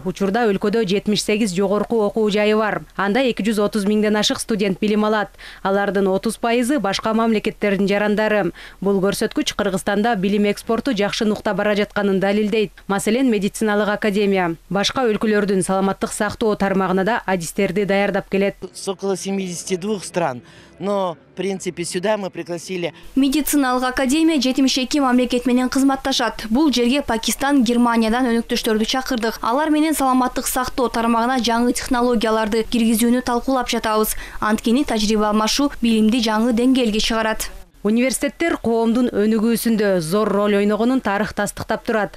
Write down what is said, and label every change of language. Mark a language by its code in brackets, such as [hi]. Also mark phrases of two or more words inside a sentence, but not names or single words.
[ky] Учурда өлкөдө 78 жогорку окуу жайы бар. Анда 230 миңден ашык студент билим алат. Алардын 30% башка мамлекеттердин жарандары. Бул көрсөткүч Кыргызстанда билим экспорту жакшы нукта бара жатканын далилдейт. Маселен, медициналык академия башка өлкөлөрдүн саламаттык сактоо тармагына да адистерди даярдап келет. [ru] С около 72 стран. Но, в принципе, сюда мы пригласили. [ky] Медициналык академия 72 мамлекет менен кызматташат. Бул жерге Пакистан, Германиядан өнөктөштөрдү чакырдык. Алар менен саламаттык сактоо тармагына жаңы технологияларды киргизүүнү талкуулап жатабыз. Анткени тажрыйба алмашуу билимди жаңы деңгээлге чыгарат. Университеттер коомдун өнүгүүсүндө зор роль ойногонун тарых тастыктап турат.